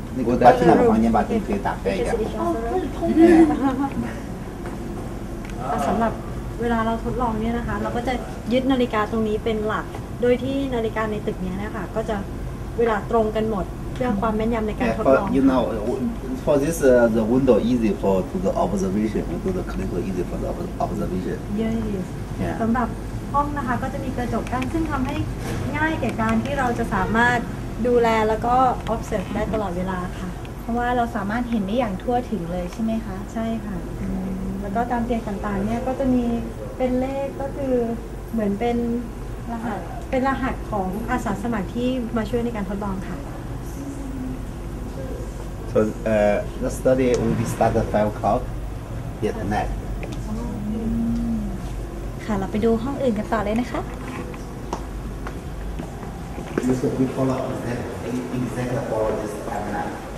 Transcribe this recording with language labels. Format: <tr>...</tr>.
<zh>那个把进来房间把灯可以打开一下。</zh> <th>แต่สำหรับเวลาเราทดลองเนี่ยนะคะ เราก็จะยึดนาฬิกาตรงนี้เป็นหลัก โดยที่นาฬิกาในตึกนี้นะคะก็จะเวลาตรงกันหมดเพื่อความแม่นยำในการทดลอง</th> <en>You know, for this the window easy for to the observation. To the clinical easy for the observation. Yeah.</en> <th>สำหรับห้องนะคะก็จะมีกระจกกั้นซึ่งทำให้ง่ายแก่การที่เราจะสามารถดูแลแล้วก็ observe ได้ตลอดเวลาค่ะ เพราะว่าเราสามารถเห็นได้อย่างทั่วถึงเลยใช่ไหมคะ ใช่ค่ะแล้วก็ตามเตียงต่างๆเนี่ยก็จะมีเป็นเลขก็คือเหมือนเป็นรหัสของอาสาสมัครที่มาช่วยในการทดลองค่ะ</th> <en>So the study will be started at 5 o'clock tonight.</en> <th>ค่ะเราไปดูห้องอื่นกันต่อเลยนะคะ</th> <en>We follow exactly follow this timeline.</en>